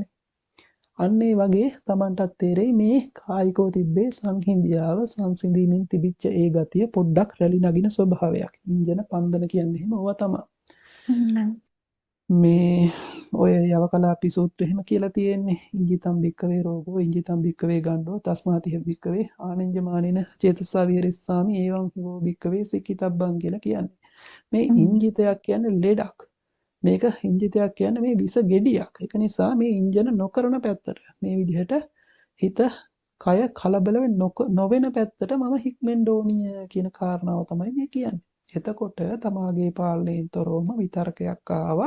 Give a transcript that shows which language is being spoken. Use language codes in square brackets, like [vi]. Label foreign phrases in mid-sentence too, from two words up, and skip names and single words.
[si] අන්න ඒ වගේ Tamanටත් තේරෙයි මේ කායිකව තිබ්බේ සංහිඳියාව සංසිඳීමෙන් තිබිච්ච ඒ ගතිය පොඩ්ඩක් රැලි නගින ස්වභාවයක්. ඉන්ජන පන්දන කියන්නේ එහෙම ඕවා තමයි. මේ ඔය යවකලාපි සූත්‍රය එහෙම කියලා තියෙන්නේ [pi] ඉංජිතම් භික්කවේ රෝගෝ ඉංජිතම් භික්කවේ ගණ්ඩෝ තස්මාතිහ භික්කවේ ආනෙන්ජමානින චේතසා විහෙරිස්සාමි ඒවං හිවෝ භික්කවේ සික්කිතබ්බං [si] කියලා කියන්නේ. මේ ඉංජිතයක් කියන්නේ ලෙඩක්. මේක ඉංජිතයක් කියන්නේ මේ විස ගෙඩියක්. ඒක නිසා මේ ඉන්ජන නොකරන පැත්තට මේ විදිහට හිත කය කලබල නොවෙන පැත්තට මම හික්මෙන්න ඕනිය කියන කාරණාව තමයි මේ කියන්නේ. එතකොට තමාගේ පාලනයෙන් තොරවම විතර්කයක් ආවා.